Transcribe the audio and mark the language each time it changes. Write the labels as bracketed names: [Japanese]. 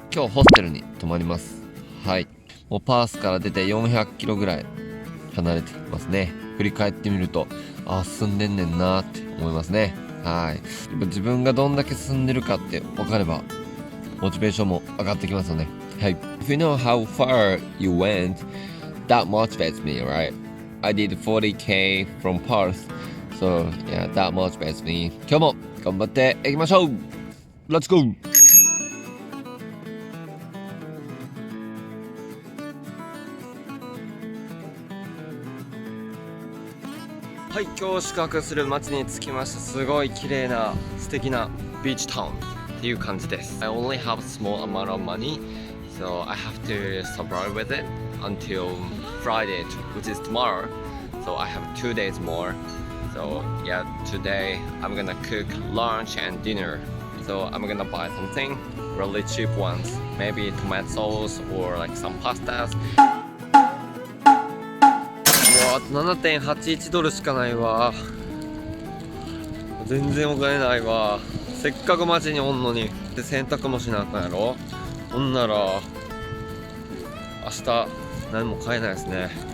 [Japanese] 今日ホステルに泊まります。はい。もうパースから出て400キロぐらい離れてますね。振り返ってみると、住んでんねんなーって思いますね。はい。自分がどんだけ住んでるかって分かれば、モチベーションも上がってきますよね。はい。 [English] If you know how far you went, that motivates me, right? I did 40k from Perth.So, yeah, that motivates me. [Japanese] 今日も頑張っていきましょう ! [English] Let's go! [Japanese] はい、今日宿泊する街に着きました。すごい綺麗な素敵なビーチタウンっていう感じです。 [English] I only have a small amount of money, so I have to survive with it until Friday, which is tomorrow. So I have 2 days more.So yeah, today I'm gonna cook lunch and dinner. So I'm gonna buy something really cheap ones, maybe tomato sauce or like some pastas. [Japanese] もうあと 7.81 ドルしかないわ。全然お金ないわ。せっかく街におんのに。で洗濯もしなあかんやろ。ほんなら明日何も買えないですね。